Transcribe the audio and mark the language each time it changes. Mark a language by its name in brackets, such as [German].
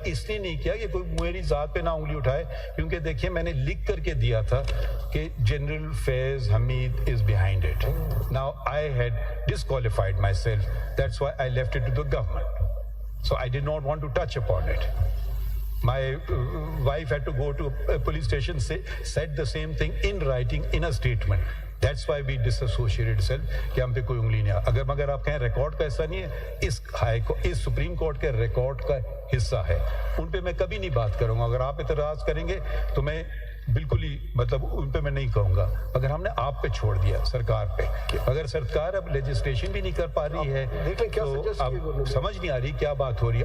[Urdu] اس لیے نہیں کیا کہ کوئی میری ذات پہ نہ انگلی اٹھائے, کیونکہ دیکھیے میں نے لکھ کر کے دیا تھا کہ general Faiz Hamid [English] Is behind it. Now I had disqualified myself, that's why I left it to the government. So I did not want to touch upon it. My wife had to go to a police station, said the same thing in writing in a statement. That's why we disassociated self [Urdu] کہ ہم پہ کوئی انگلی نہیں آ. مگر آپ کہیں record کا حصہ نہیں ہے, اس سپریم کورٹ کے ریکارڈ کا حصہ ہے. ان پہ میں کبھی نہیں بات کروں گا. اگر آپ اعتراض کریں گے تو میں بالکل ہی مطلب ان پہ میں نہیں کہوں گا. اگر ہم نے آپ پہ چھوڑ دیا سرکار پہ, اگر سرکار اب لیجسلیشن بھی نہیں کر پا رہی ہے تو اب سمجھ نہیں آ رہی کیا بات ہو رہی ہے.